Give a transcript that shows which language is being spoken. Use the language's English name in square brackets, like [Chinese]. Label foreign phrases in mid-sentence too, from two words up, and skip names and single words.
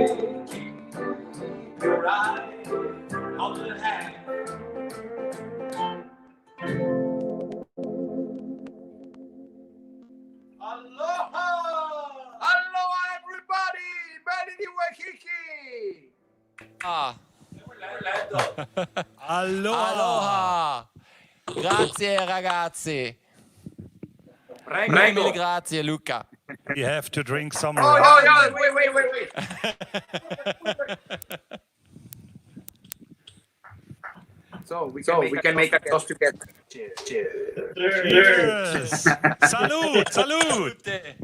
[English] Keep your eyes on the hand. Aloha! Aloha, everybody! Melody Waikiki! Ah. Aloha. Aloha. [Italian] Grazie ragazzi. Prego. Mille grazie Luca. [English] We have to drink some. Oh, yeah, wait. So we can make a toast together. Cheers. [Spanish] Yes. Salud, salud.